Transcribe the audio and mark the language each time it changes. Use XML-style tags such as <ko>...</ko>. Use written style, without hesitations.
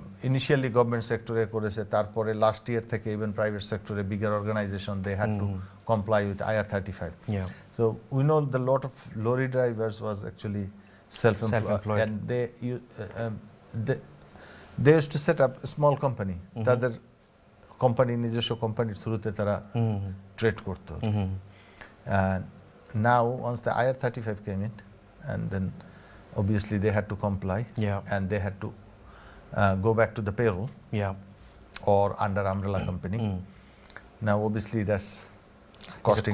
<en>Initially government sector</en> <bn>করেছে, তারপরে</bn> <en>last year থেকে even private sector bigger organization, they had to comply with IR35. So we know the lot of lorry drivers was actually self-employed, and They used to set up a small company.</en> <bn>তাদের company নিজস্ব কোম্পানির থ্রুতে তারা trade করতো।</bn> <en>And now once the IR35 came in, and then obviously they had to comply, and they had to go back to the payroll, or under umbrella company. Now obviously that's costing</en>